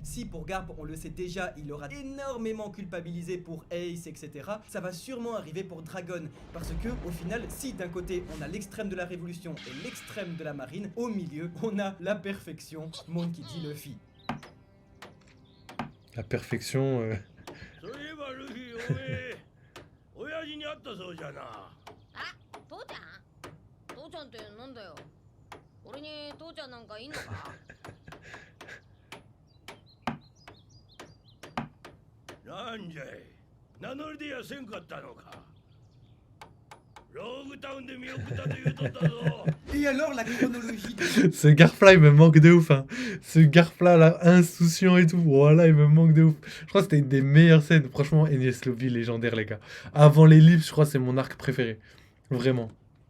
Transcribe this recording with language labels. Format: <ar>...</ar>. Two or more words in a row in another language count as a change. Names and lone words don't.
<fr>Si pour Garp, on le sait déjà, il aura énormément culpabilisé pour Ace, etc. Ça va sûrement arriver pour Dragon. Parce que, au final, si d'un côté, on a l'extrême de la révolution et l'extrême de la marine, au milieu, on a la perfection, Monkey D. Luffy. La perfection.</fr> <ja>そういえばルフィおめえ親父に会っったそうじゃな。あ、父ちゃん父ちゃんってなんだよ。俺に父ちゃんなんかいんのか？なんじゃい、名乗りでやせんかったのか。ローグタウンで見送ったと言うとったぞ。</ja> <fr>Et alors la chronologie de... Ce Garfla, il me manque de ouf. Hein. Ce Garfla là, insouciant et tout. Voilà, il me manque de ouf. Je crois que c'était une des meilleures scènes. Franchement, Enies Lobby, légendaire, les gars. Avant l'ellipse, je crois que c'est mon arc préféré. Vraiment.</fr>